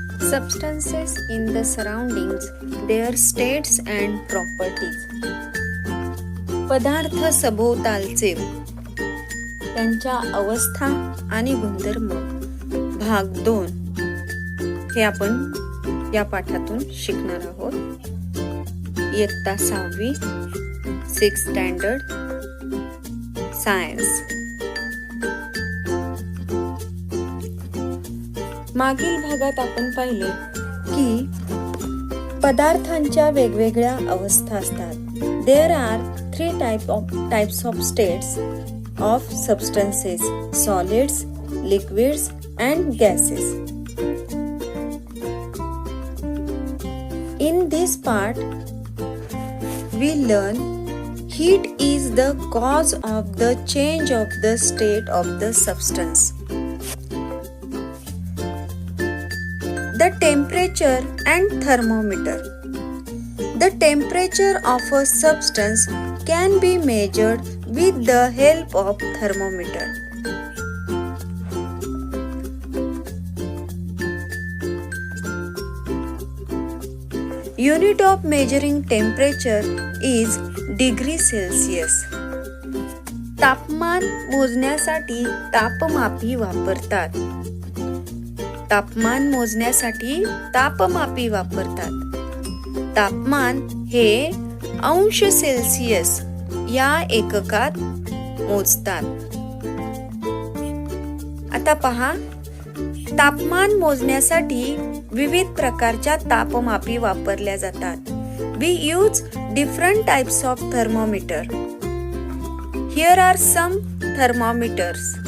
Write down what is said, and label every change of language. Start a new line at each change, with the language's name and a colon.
English: Substances in the surroundings, their states and properties.
Marathi: पदार्थ सभोवतालचे त्यांच्या अवस्था आणि गुणधर्म भाग 2 हे आपण या पाठातून शिकणार आहोत. इयत्ता 6वी 6th स्टँडर्ड सायन्स. मागील भागात आपण पाहिले की पदार्थांच्या वेगवेगळ्या अवस्था असतात.
English: There are 3 types of states of substances: solids, liquids and gases. In this part we learn heat is the cause of the change of the state of the substance. The temperature and thermometer. The temperature of a substance can be measured with the help of thermometer. Unit of measuring temperature is degree Celsius.
Marathi: तापमान मोजण्यासाठी तापमापी वापरतात. तापमान मोजण्यासाठी तापमापी वापरतात. तापमान हे अंश Celsius या एककात मोजतात. आता पहा, तापमान मोजण्यासाठी विविध प्रकारच्या तापमापी वापरल्या जातात.
English: We use different types of thermometer. Here are some thermometers.